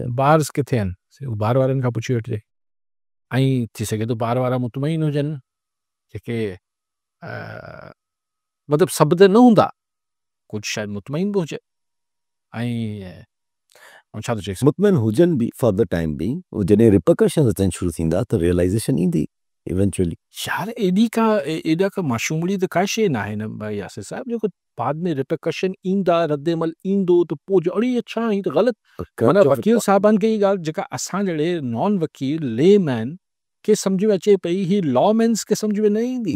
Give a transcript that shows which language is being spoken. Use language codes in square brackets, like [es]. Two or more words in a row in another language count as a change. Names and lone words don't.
[sd] बार्स किथे आहिनि, उहो ॿार वारनि खां पुछी वठिजे। ऐं थी सघे थो ॿार वारा मुतमइन हुजनि जेके मतिलबु सभु त न हूंदा, कुझु शायदि मुतमइन बि हुजे। ऐं छा थो चए मुतमइन हुजनि बि [en] for the time be, [sd] जॾहिं रिपरकशन अचनि शुरू थींदा त रियलाइज़ेशन ईंदी इवेंचुअली। यार एॾा का माशूमड़ी त का शइ न आहे न भाई यासिर साहिबु, जेको बाद में रिपरकशन ईंदा रद्देमल ईंदो त पोइ जो अड़े अच्छा ही त ग़लति माना वकील साहिबान खे ई ॻाल्हि जेका असां जहिड़े नॉन वकील [en] lay man [sd] खे सम्झ में अचे पई, ही [en] law mans [sd] खे सम्झ में न ईंदी।